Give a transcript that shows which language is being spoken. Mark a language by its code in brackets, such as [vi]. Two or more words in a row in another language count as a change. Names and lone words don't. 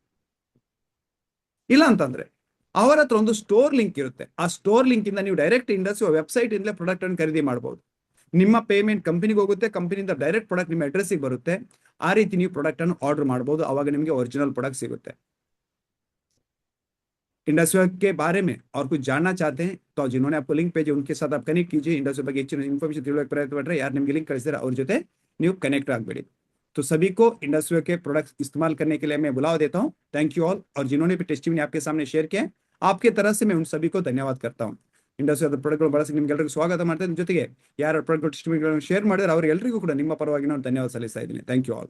[kn] ಇಲ್ಲ ಅಂತಂದ್ರೆ ಅವರ ಹತ್ರ ಒಂದು [en] store link [kn] ಇರುತ್ತೆ, ಆ [en] store link [kn] ಇಂದ ನೀವು [en] direct industry website [kn] ಇಂದಲೇ ಪ್ರಾಡಕ್ಟ್ ಅನ್ನು ಖರೀದಿ ಮಾಡಬಹುದು. ನಿಮ್ಮ ಪೇಮೆಂಟ್ ಕಂಪನಿಗೆ ಹೋಗುತ್ತೆ, ಕಂಪನಿಯಿಂದ [en] direct product [kn] ನಿಮ್ಮ ಅಡ್ರೆಸ್ಗೆ ಬರುತ್ತೆ. ಆ ರೀತಿ ನೀವು ಪ್ರಾಡಕ್ಟ್ ಅನ್ನು ಆರ್ಡರ್ ಮಾಡಬಹುದು, ಅವಾಗ ನಿಮಗೆ [en] original product [kn] ಸಿಗುತ್ತೆ. [hi] इंडस्ट्री के बारे में और कुछ जानना चाहते हैं तो जिन्होंने आपको लिंक भेजे उनके साथ आप कनेक्ट कीजिए. [kn] इंडस्ट्री ಬಗ್ಗೆ ಹೆಚ್ಚಿನ ಇನ್ಫಾರ್ಮೇಶನ್ ತಿಳುವಳಿಕೆ ಪ್ರಯತ್ನ ಪಟ್ಟರೆ ಯಾರು ನಿಮಗೆ ಲಿಂಕ್ ಕಳಿಸಿದ್ರೆ ಅವ್ರ ಜೊತೆ ನೀವು कनेक्ट ಆಗಬೇಡಿ. [hi] तो सभी को इंडस्ट्री के प्रोडक्ट्स इस्तेमाल करने के लिए मैं बुलावा देता हूं. [en] Thank you all. [hi] और जिन्होंने भी टेस्टिमनी आपके सामने शेयर किया आपके तरफ से मैं उन सभी को धन्यवाद करता हूं. [kn] ಇಂಡಸ್ಟ್ರಿ ಪ್ರಾಡಕ್ಟ್ಗಳು ಬಳಸಿ ನಿಮ್ಗೆಲ್ಲರಿಗೂ ಸ್ವಾಗತ ಮಾಡ್ತೇನೆ. ಜೊತೆಗೆ ಯಾರು ಪ್ರಾಡಕ್ಟ್ ಟಿಸ್ಟಿಮನಿಗಳನ್ನು ಶೇರ್ ಮಾಡಿದ್ರೆ ಅವರಿಗೆಲ್ಲರಿಗೂ ಕೂಡ ನಿಮ್ಮ ಪರವಾಗಿ ನಾನು ಧನ್ಯವಾದ ಸಲ್ಲಿಸ್ತಾ ಇದ್ದೀನಿ. [en] Thank you all.